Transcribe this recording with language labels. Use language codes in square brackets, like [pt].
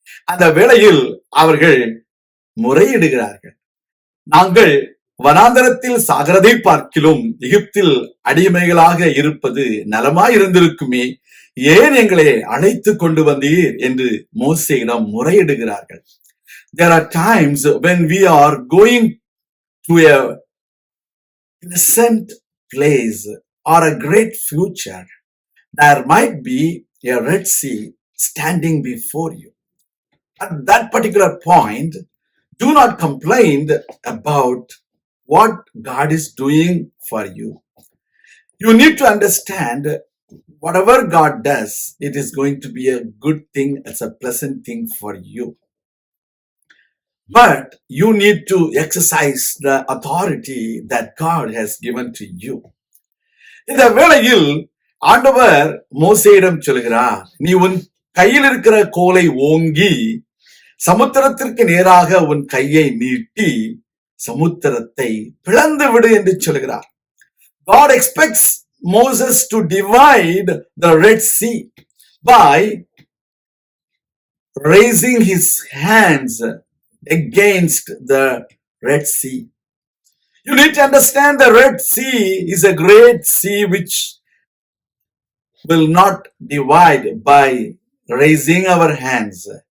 [ta] அந்த வேளையில் அவர்கள் முறையிடுகிறார்கள், நாங்கள் வனாந்தரத்தில் சாகிறதை பார்க்கிலும் எகிப்தில் அடிமைகளாக இருப்பது நலமாயிருந்திருக்குமே, ஏன் எங்களை அழைத்து கொண்டு வந்தீர் என்று மோசேயிடம் முறையிடுகிறார்கள். [en] There are times when we are going to a pleasant place or a great future. There might be a Red Sea standing before you. At that particular point, do not complain about what God is doing for you. You need to understand whatever God does, it is going to be a good thing, it's a pleasant thing for you. But you need to exercise the authority that God has given to you. [ta] இந்த வேளையில் ஆண்டவர் மோசேயிடம் சொல்கிறார், நீ உன் கையில் இருக்கிற கோலை ஓங்கி சமுத்திரத்திற்கு நேராக உன் கையை நீட்டி சமுத்திரத்தை பிளந்து விடு என்று சொல்கிறார். [en] God expects Moses to divide the Red Sea by raising his hands against the Red Sea. You need to understand the Red Sea is a great sea which will not divide by raising our hands.